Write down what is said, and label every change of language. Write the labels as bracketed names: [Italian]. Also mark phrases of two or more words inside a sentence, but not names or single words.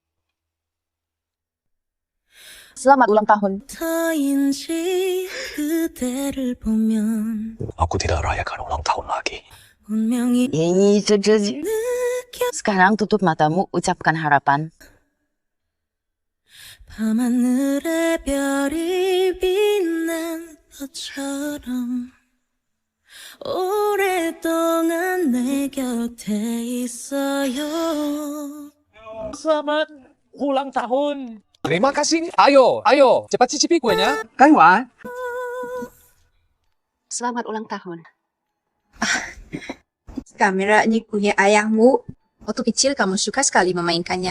[Indonesian] Selamat ulang tahun. Aku tidak rayakan ulang tahun lagi. Sekarang tutup matamu, ucapkan harapan. [Korean] 밤하늘에 별이 빛난 것처럼 오랫동안 내 곁에 있어요. [Indonesian] Selamat ulang tahun. Terima kasih. Ayo, cepat cicipi kuenya. Kaiwan. Selamat ulang tahun. Kamera ini punya ayahmu. Waktu kecil kamu suka sekali memainkannya.